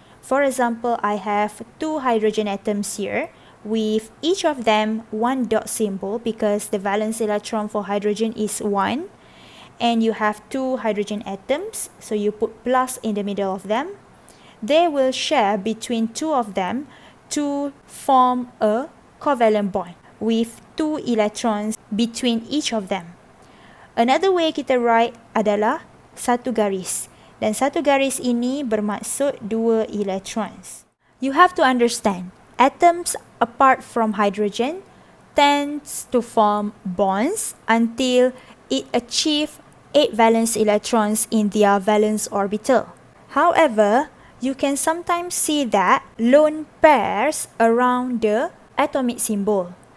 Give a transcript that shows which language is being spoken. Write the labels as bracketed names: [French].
[English] For example, I have two hydrogen atoms here with each of them one dot symbol because the valence electron for hydrogen is 1, and you have two hydrogen atoms, so you put plus in the middle of them. They will share between two of them to form a covalent bond with two electrons between each of them. Another way [Malay] kita [English] write [Malay] adalah satu garis. Dan satu garis ini bermaksud dua electrons. [English] You have to understand, atoms apart from hydrogen tends to form bonds until it achieve 8 valence electrons in their valence orbital. However, you can sometimes see that lone pairs around the atomic symbol.